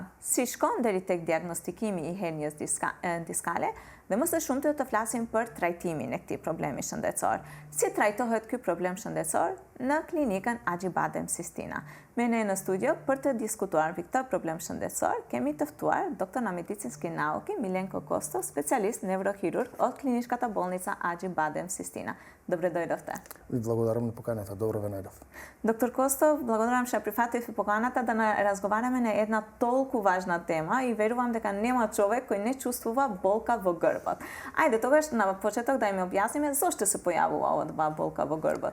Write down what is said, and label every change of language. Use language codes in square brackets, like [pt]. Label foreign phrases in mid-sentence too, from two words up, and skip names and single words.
[sq] Si shkon deri tek diagnostikimi i hernies diskale? Dhe më së shumti të flasim për trajtimin e këtij problemi shëndetësor. Si trajtohet ky problem shëndetësor në klinikën Acibadem Sistina? Me ne në studio për të diskutuar mbi këtë problem shëndetësor kemi të ftuar doktor [mk] на медицински науки [sq] Milenko Kosto, [mk] специјалист неврохирург од Клиничката болница [sq] Acibadem Sistina. [mk] Добре дојдовте. Ви благодарам на поканата. Добро ве најдов. Доктор Костов, благодарам што прифатив поканата да разговараме на една толку важна тема и верувам дека нема човек кој не чувствува болка во грбот. Ајде тогаш на почеток да им објасниме зошто се појавува оваа болка во грбот.